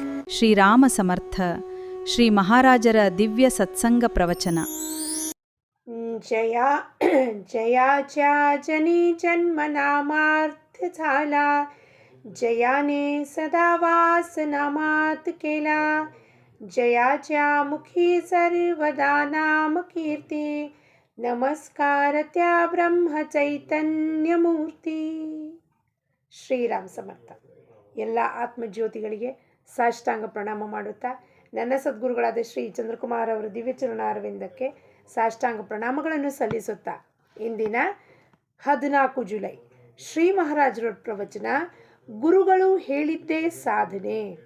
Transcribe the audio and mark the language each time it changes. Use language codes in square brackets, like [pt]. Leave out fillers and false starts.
[kn] ಶ್ರೀರಾಮ ಸಮರ್ಥ ಶ್ರೀ ಮಹಾರಾಜರ ದಿವ್ಯ ಸತ್ಸಂಗ ಪ್ರವಚನ. [mr] जया जयाच्या जनी जन्मनामार्थ झाला, जयाने सदा वास नामात केला. जयाच्या मुखी सर्वदा नाम कीर्ती, नमस्कार त्या ब्रह्म चैतन्य मूर्ती. [kn] ಶ್ರೀರಾಮ ಸಮರ್ಥ. ಎಲ್ಲ ಆತ್ಮಜ್ಯೋತಿಗಳಿಗೆ ಸಾಷ್ಟಾಂಗ ಪ್ರಣಾಮ ಮಾಡುತ್ತಾ ನನ್ನ ಸದ್ಗುರುಗಳಾದ ಶ್ರೀ ಚಂದ್ರಕುಮಾರ್ ಅವರ ದಿವ್ಯಚರಣಾರವಿಂದಕ್ಕೆ ಸಾಷ್ಟಾಂಗ ಪ್ರಣಾಮಗಳನ್ನು ಸಲ್ಲಿಸುತ್ತಾ ಇಂದಿನ 14 ಜುಲೈ ಶ್ರೀ ಮಹಾರಾಜರ ಪ್ರವಚನ ಗುರುಗಳು ಹೇಳಿದ್ದೇ ಸಾಧನೆ.